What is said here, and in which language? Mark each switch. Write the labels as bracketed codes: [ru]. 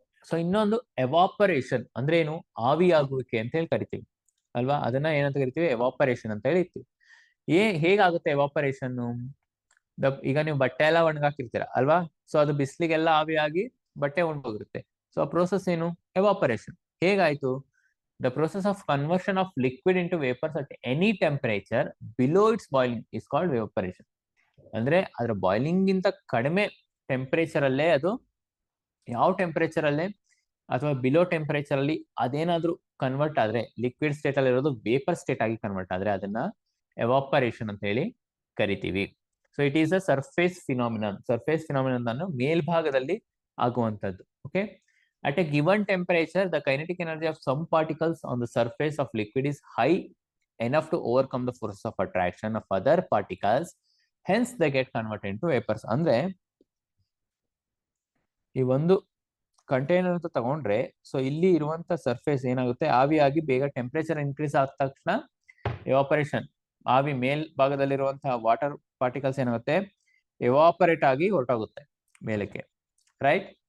[kn] So ಇನ್ನೊಂದು evaporation ಅಂದ್ರೆ ಏನು, ಆವಿಯಾಗುವಿಕೆ ಅಂತ ಹೇಳಿ ಕರಿತೀವಿ ಅಲ್ವಾ. ಅದನ್ನ ಏನಂತ ಕರಿತೀವಿ, ಎವಾಪರೇಷನ್ ಅಂತ ಹೇಳಿರ್ತೀವಿ. ಹೇಗಾಗುತ್ತೆ ಎವಾಪರೇಷನ್? ಈಗ ನೀವು ಬಟ್ಟೆ ಎಲ್ಲ ಒಣಗಾಕಿರ್ತೀರ ಅಲ್ವಾ, ಸೊ ಅದು ಬಿಸಿಲಿಗೆಲ್ಲ ಆವಿಯಾಗಿ ಬಟ್ಟೆ ಒಣಗೋಗಿರುತ್ತೆ. ಸೊ ಆ ಪ್ರೋಸೆಸ್ ಏನು, ಎವಾಪರೇಷನ್. ಹೇಗಾಯ್ತು? [en] The process of conversion of liquid into vapors at any temperature below its boiling is called evaporation. [kn] ಅಂದ್ರೆ ಅದರ ಬಾಯ್ಲಿಂಗ್ ಗಿಂತ ಕಡಿಮೆ ಟೆಂಪರೇಚರ್ ಅಲ್ಲೇ, ಅದು ಯಾವ ಟೆಂಪರೇಚರ್ ಅಲ್ಲೇ ಅಥವಾ ಬಿಲೋ ಟೆಂಪರೇಚರ್ ಅಲ್ಲಿ ಅದೇನಾದ್ರೂ ಕನ್ವರ್ಟ್ ಆದ್ರೆ, ಲಿಕ್ವಿಡ್ ಸ್ಟೇಟ್ ಅಲ್ಲಿ ಇರೋದು ವೇಪರ್ ಸ್ಟೇಟ್ ಆಗಿ ಕನ್ವರ್ಟ್ ಆದ್ರೆ ಅದನ್ನ ಎವಾಪರೇಷನ್ ಅಂತ ಹೇಳಿ ಕರಿತೀವಿ. [en] So it is a surface phenomenon. Surface phenomenon [kn] ಅನ್ನು ಮೇಲ್ಭಾಗದಲ್ಲಿ ಆಗುವಂತದ್ದು. [en] Okay, at a given temperature the kinetic energy of some particles on the surface of liquid is high enough to overcome the forces of attraction of other particles, hence they get converted into vapors. [kn] ಅಂದ್ರೆ ಈ ಒಂದು container ಅಂತ ತಗೊಂಡ್ರೆ, so ಇಲ್ಲಿ ಇರುವಂತ surface ಏನಾಗುತ್ತೆ, ಆವಿಯಾಗಿ ಬೇಗ temperature increase ಆದ ತಕ್ಷಣ ಎವಾಪರೇಷನ್, ಆವಿ ಮೇಲ್ಭಾಗದಲ್ಲಿರುವಂತಹ ವಾಟರ್ ಪಾರ್ಟಿಕಲ್ಸ್ ಏನಾಗುತ್ತೆ, ಎವಾಪರೇಟ್ ಆಗಿ ಹೊರಟೋಗುತ್ತೆ ಮೇಲಕ್ಕೆ, ರೈಟ್.